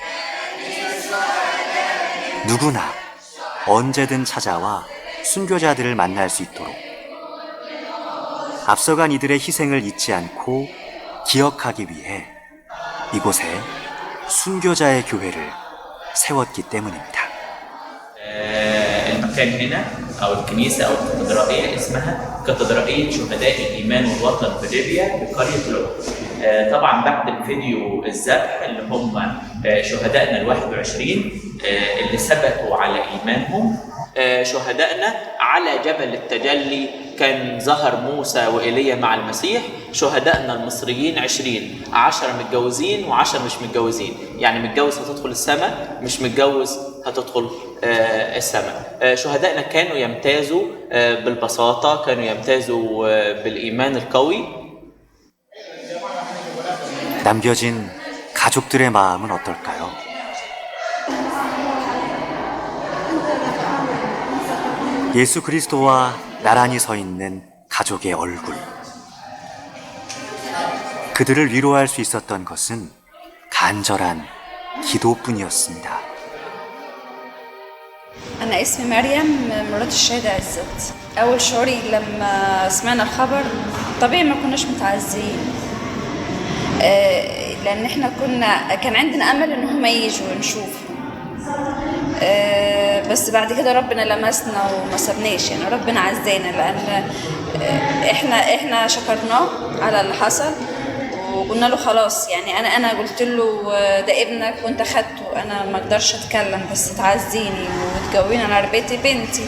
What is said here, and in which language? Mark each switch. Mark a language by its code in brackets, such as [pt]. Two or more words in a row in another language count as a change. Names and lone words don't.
[ko] 누구나 언제든 찾아와 순교자들을 만날 수 있도록 앞서간 이들의 희생을 잊지 않고 기억하기 위해 이곳에 순교자의 교회를 세웠기 때문입니다. [ar] المكان هنا أو الكنيسة أو الكاتدرائية اسمها كاتدرائية شهداء الإيمان والوطن بليبيا بقرية لوب. طبعا بعد الفيديو الذبح اللي هم شهدائنا ال21 اللي ثبتوا على إيمانهم، شهدائنا على جبل التجلي كان ظهر موسى وإيليا مع المسيح. شهدائنا المصريين 10 متجوزين و10 مش متجوزين، يعني متجوز هتدخل السماء، مش متجوز هتدخل السماء. شهدائنا كانوا يمتازوا بالبساطة، كانوا يمتازوا بالإيمان القوي. [ko] 남겨진 가족들의 마음은 어떨까요? 예수 그리스도와 나란히 서 있는 가족의 얼굴. 그들을 위로할 수 있었던 것은 간절한 기도뿐이었습니다. [ar] أنا اسمي مريم مرات الشهيد عزت. أول شعوري لما سمعنا الخبر طبيعي ما كناش متعزين، لأن إحنا كان عندنا أمل إن هم يجوا نشوفهم، بس بعد كده ربنا لمسنا وما سابناش، يعني ربنا عزانا لأن إحنا شكرناه على اللي حصل وقلنا له خلاص، يعني أنا قلت له ده ابنك وأنت خدته، أنا ما أقدرش أتكلم بس تعزيني وتجويني على ربيتي بنتي.